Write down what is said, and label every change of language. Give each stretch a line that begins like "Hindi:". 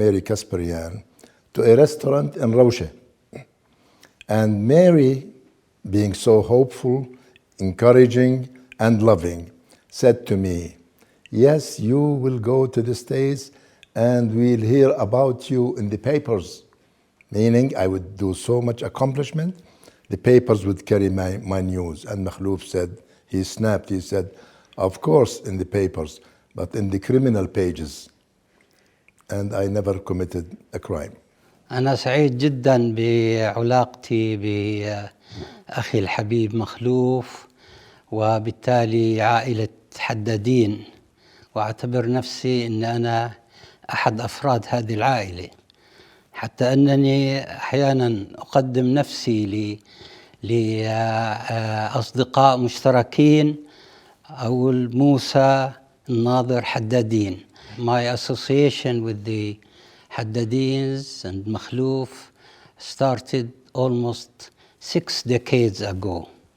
English: Mary Kasparian, to a restaurant in Rawshe. And Mary, being so hopeful, encouraging, and loving, said to me, yes, you will go to the States and we'll hear about you in the papers. Meaning I would do so much accomplishment, the papers would carry my news. And Makhlouf said, he snapped, he said, of course in the papers, but in the criminal pages. And I never committed a crime.
Arabic: أنا سعيد جدا بعلاقتي بأخي الحبيب مخلوف وبالتالي عائلة حدادين، وأعتبر نفسي أن أنا أحد أفراد هذه العائلة، حتى أنني أحيانا أقدم نفسي لأصدقاء مشتركين أو موسى الناظر حدادين.
English: My association with the Haddadins and Makhlouf started almost 6 decades ago.